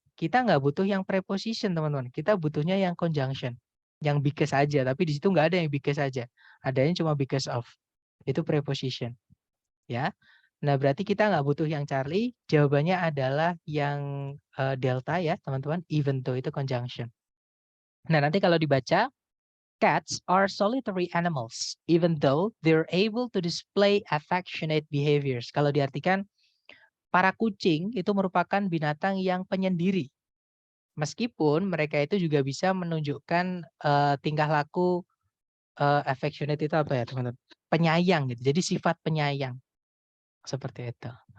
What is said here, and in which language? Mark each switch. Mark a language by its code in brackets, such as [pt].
[id] Kita nggak butuh yang preposition, teman-teman. Kita butuhnya yang conjunction. Yang because aja, tapi di situ nggak ada yang because aja. Adanya cuma because of. Itu preposition. Ya. Nah, berarti kita nggak butuh yang Charlie. Jawabannya adalah yang delta ya, teman-teman. Even though itu conjunction. Nah, nanti kalau dibaca, [en] cats are solitary animals, even though they're able to display affectionate behaviors. [id] Kalau diartikan, para kucing itu merupakan binatang yang penyendiri. Meskipun mereka itu juga bisa menunjukkan tingkah laku affectionate itu apa ya, teman-teman? Penyayang gitu. Jadi sifat penyayang. Seperti itu.